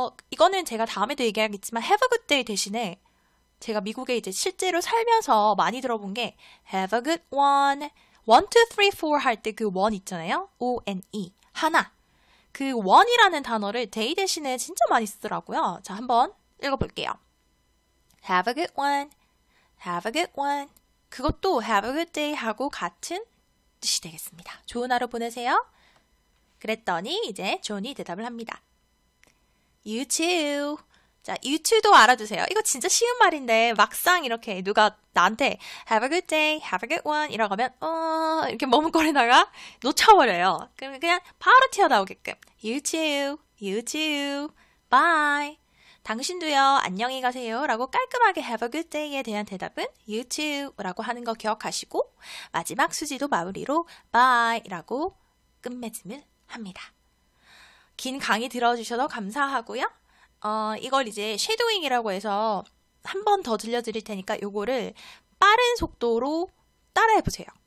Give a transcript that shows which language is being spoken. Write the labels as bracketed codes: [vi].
[ko] 이거는 제가 다음에도 얘기하겠지만 [en] Have a good day [ko] 대신에 제가 미국에 이제 실제로 살면서 많이 들어본 게 [en] Have a good one, [ko] 1, 2, 3, 4 할 때 그 one 있잖아요. O-N-E, 하나. 그 one이라는 단어를 day 대신에 진짜 많이 쓰더라고요. 자, 한번 읽어볼게요. [en] Have a good one, have a good one. [ko] 그것도 have a good day 하고 같은 뜻이 되겠습니다. 좋은 하루 보내세요. 그랬더니 이제 존이 대답을 합니다. [en] You too. [ko] 자, you too도 알아두세요. 이거 진짜 쉬운 말인데 막상 이렇게 누가 나한테 [en] have a good day, have a good one [ko] 이라고 하면 이렇게 머뭇거리다가 놓쳐버려요. 그러면 그냥 바로 튀어나오게끔 [en] you too, you too, bye. [ko] 당신도요, 안녕히 가세요 라고 깔끔하게 [en] have a good day에 [ko] 대한 대답은 you too 라고 하는 거 기억하시고 마지막 수지도 마무리로 bye 라고 끝맺음을 합니다. 긴 강의 들어주셔서 감사하고요. 이걸 이제 쉐도잉이라고 해서 한 번 더 들려드릴 테니까 요거를 빠른 속도로 따라해보세요.